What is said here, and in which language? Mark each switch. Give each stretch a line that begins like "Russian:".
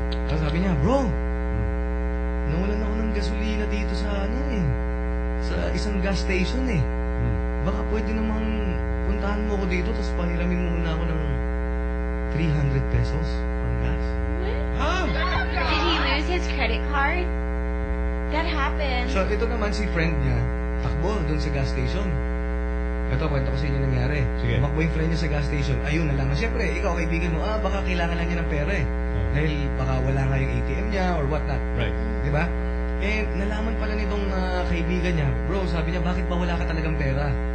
Filipino: Tapos sabi niya, bro! Nawalan ako ng gasolina dito sa ano eh. Sa isang gas station eh. Baka pwede namang puntahan mo ako dito tapos pahiramin mo muna ako ng 300 pesos ang gas.
English: What? Huh? Did he lose his credit card? That happened.
Filipino: So ito naman si friend niya. Takbo doon sa gas station. Ito, kwento ko sa inyo nangyari. Sige. Makbo yung friend niya sa gas station. Ayun na lang. Siyempre, ikaw kaibigan mo, baka kailangan lang niya ng pera eh. Dahil baka wala nga yung ATM niya or what not.
English: Right.
Filipino: Diba? Eh, nalaman pala nitong kaibigan niya, bro, sabi niya, bakit ba wala ka talagang pera?